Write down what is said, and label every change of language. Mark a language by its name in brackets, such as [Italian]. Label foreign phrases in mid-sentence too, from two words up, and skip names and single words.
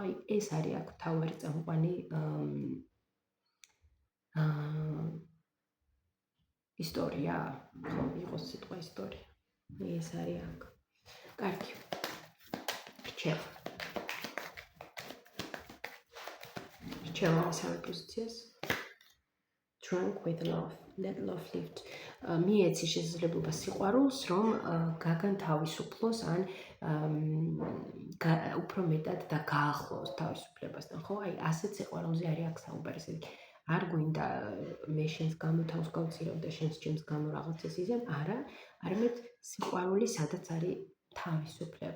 [Georgian] აი ეს არის აქ თავარი წამყვანი ისტორია, ხო, იყოს სიტყვა ისტორია. ეს არის აქ. კარგი. რჩევა. რჩევა მესამე პოზიციას. [English] Drunk with love, let love live. [Georgian] მიეცი შესაძლებლობა სიყვარულს, რომ გაგანთავისუფლოს ან უფრო მეტად და გაახლოს თავისუფლებასთან, ხო? აი ასეთ სიყვარულზე არის აქ საუბარი, ესე არ გვინდა მე შენს გამო თავს გავწირავ და შენს ჩემს გამო რაღაცას იზამ, არა, არამედ სიყვარული სადაც არის თავისუფლება.